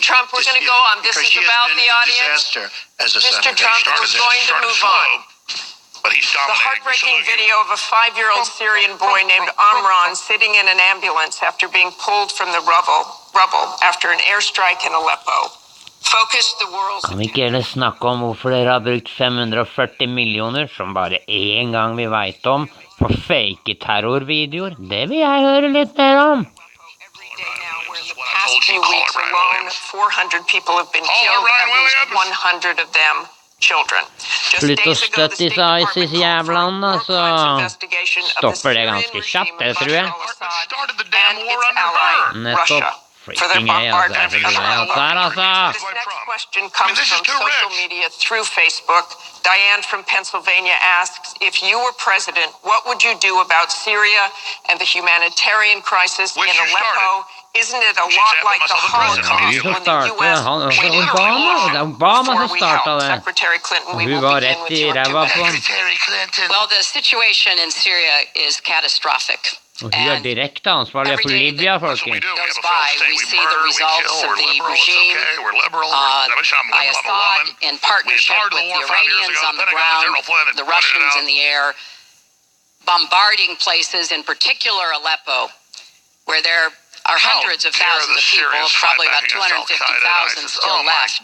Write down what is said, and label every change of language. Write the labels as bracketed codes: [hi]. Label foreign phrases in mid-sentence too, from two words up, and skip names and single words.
[en] Trump, we're going to go on. This is about the audience. As a Mr. senator. Trump, we're going to move on. But he's The dominating. heartbreaking video of a 5-year-old Syrian boy named Amran sitting in an ambulance after being pulled from the rubble after an airstrike in Aleppo focused the world's [no] Kan vi ikke heller snakke om hvorfor dere har brukt 540 millioner, som bare en gang vi vet om, på fake terrorvideoer? Det vil jeg høre litt mer om. [en] every day now, where in the past few weeks alone, 400 people have been killed, at least 100 of them children. [no] Slutt å støtte disse ISIS-jævlene, så stopper det ganske kjapt, det tror jeg. Nettopp. Freaking jeg, altså. Jeg får bli alt der, altså. [en] This next question comes from social media through Facebook. Diane from Pennsylvania asks, if you were president, what would you do about Syria and the humanitarian crisis in Aleppo? Isn't it a lot like the Holocaust when the U.S. waited [no] Obama som startet det. [en] Secretary Clinton, we [no] Hun [en] will [no] var [en] begin [no] rett [en] with [no] i [en] your [no] ræva på han. [en] Secretary Clinton. Well, the situation in Syria is catastrophic. [no] Og hun er direkte ansvarlig for Libya, folkens. [en] Goes by, we see the results of the regime by Assad in partnership with the Iranians on the ground, the Russians in the air, bombarding places, in particular Aleppo, where there are hundreds of thousands of people, probably about 250,000 still left.